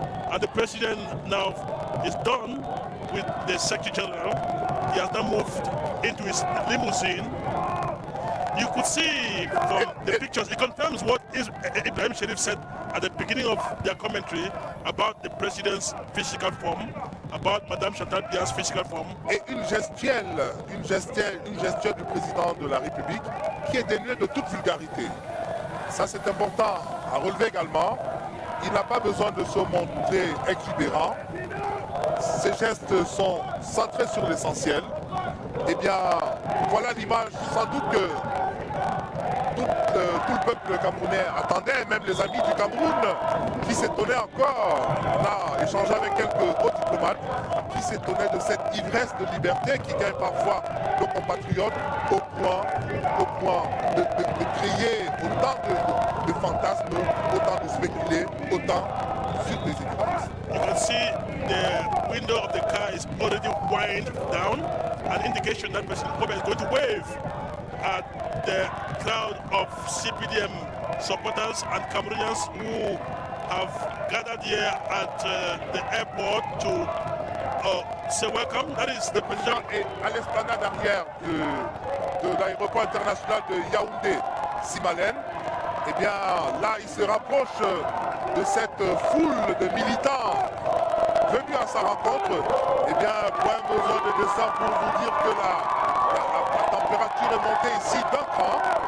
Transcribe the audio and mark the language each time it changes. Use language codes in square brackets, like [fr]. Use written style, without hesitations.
[en] And the President now is done with the Secretary General. He has now moved into his limousine. You could see from the pictures, it confirms what Ibrahim Sherif said at the beginning of their commentary about the President's physical form, about Madame Chantal Biya's physical form. [fr] Et une gestuelle du président de la République qui est dénuée de toute vulgarité. Ça, c'est important à relever également. Il n'a pas besoin de se montrer exubérant. Ses gestes sont centrés sur l'essentiel. Eh bien, voilà l'image, sans doute que tout le peuple camerounais attendait, même les amis du Cameroun, qui s'étonnaient encore. On a échangé avec quelques hauts diplomates qui s'étonnaient de cette ivresse de liberté qui gagne parfois nos compatriotes au point de créer autant de fantasmes, autant de spéculer, autant sur des écrans. [en] You can see the window of the car is already wind down, an indication that President Kobe is going to wave at the crowd of CPDM supporters and Cameroonians who have gathered here at the airport to say welcome. That is the president. [fr] Et à l'esplanade arrière de l'aéroport international de Yaoundé-Simalène, eh bien là, il se rapproche de cette foule de militants venus à sa rencontre. Eh bien, point besoin de dessin pour vous dire que la température est montée ici d'un cran.